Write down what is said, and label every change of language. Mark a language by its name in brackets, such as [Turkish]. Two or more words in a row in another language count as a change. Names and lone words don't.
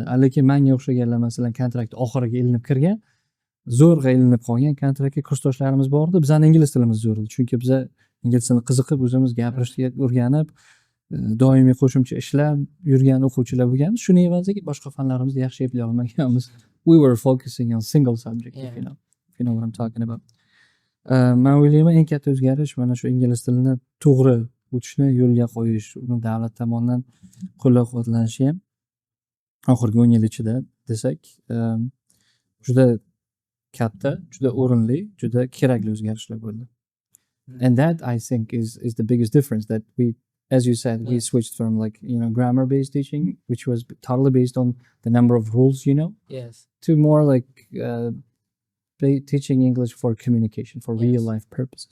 [Uzbek] Lekin menga o'xshaganlar masalan kontrakt oxiriga ilinib kirgan, zo'rg'a ilinib qolgan kontraktga kursdoshlarimiz bor edi. Bizning ingliz tilimiz zo'r edi, chunki biz ingliz tilini qiziqib, o'zimiz gapirishga o'rganib, doimiy qo'shimcha ishlab yurgan o'quvchilar bo'lganmiz. Shuning evaziga boshqa fanlarimizni yaxshi eplay olmaganmiz. [English] We were focusing on single subject, if you know what I'm talking about. [Uzbek] Men o'ylayman, eng katta o'zgarish mana shu ingliz tilini to'g'ri o'tishni yo'lga qo'yish, uni davlat tomonidan qo'llab-quvvatlanishi ham oxirgi 10 yil ichida desak, juda katta, juda o'rinli, juda kerakli o'zgarishlar bo'ldi. [English] And that I think is the biggest difference that we, as you said, we switched from grammar based teaching, which was totally based on the number of rules, to more like teaching English for communication, for real life purposes.